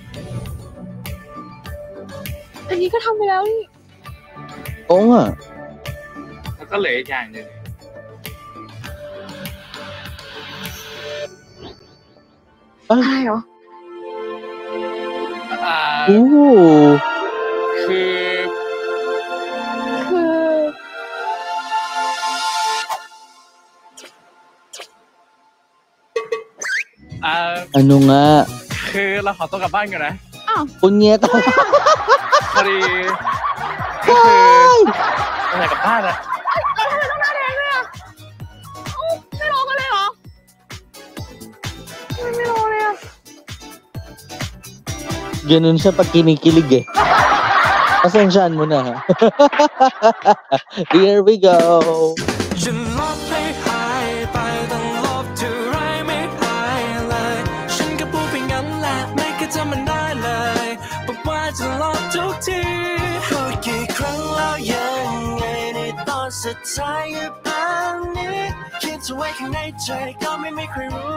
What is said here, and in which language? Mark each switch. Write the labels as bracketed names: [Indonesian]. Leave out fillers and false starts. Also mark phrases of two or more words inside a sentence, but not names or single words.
[Thai] อันนี้ก็ทำไปแล้วนี่ โอ้อะ แล้วก็เหลืออีกอย่างหนึ่ง อะไรเหรอ คือ [Filipino] ano nga [Thai] คือเราขอตัวกลับบ้านก่อนนะ [Filipino] punyeta [Thai] พอดีก็คือเราอยากกลับบ้าน แล้วทำไมต้องหน้าแดงด้วยไม่ร้องกันเลยเหรอไม่ร้องเลย [Filipino] Ganun siya pag kinikilig eh. Pasensyaan mo na ha. [English] Here we go. [Thai] ฉันลบให้หายไปต้องลบเท่าไรไม่หายเลยฉันก็พูดไปงั้นแหละไม่เคยจำมันได้เลยบอกว่าจะลบทุก ทีพูดกี่ครั้งแล้วยังไงในตอนสุดท้ายก็แบบนี้คิดจะไว้ข้างในใจก็ไม่เคยรู้